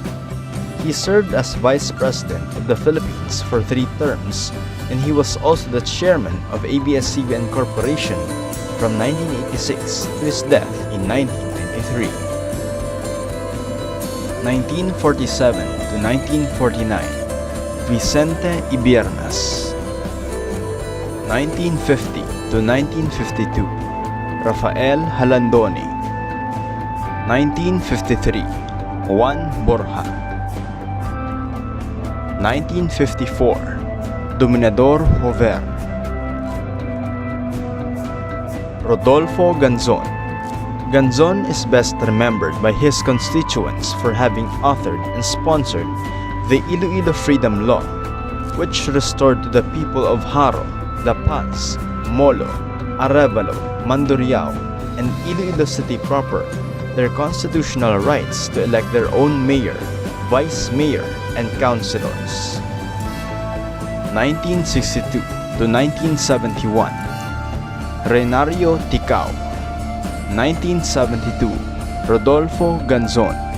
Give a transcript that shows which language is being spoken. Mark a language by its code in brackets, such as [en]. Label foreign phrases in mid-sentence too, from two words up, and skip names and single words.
[en] He served as Vice President of the Philippines for 3 terms, and he was also the chairman of ABS-CBN Corporation from 1986 to his death in 1993. 1947 to 1949, Vicente Ibiernas. 1950 to 1952, Rafael Halandoni. 1953, Juan Borja. 1954, Dominador Jover. Rodolfo Ganzon, Ganzon is best remembered by his constituents for having authored and sponsored the Iloilo Freedom Law, which restored to the people of Haro, La Paz, Molo, Arevalo, Mandurriao, and Iloilo City proper their constitutional rights to elect their own mayor, vice mayor, and councilors. 1962 to 1971, Renario Ticao. 1972, Rodolfo Ganzon.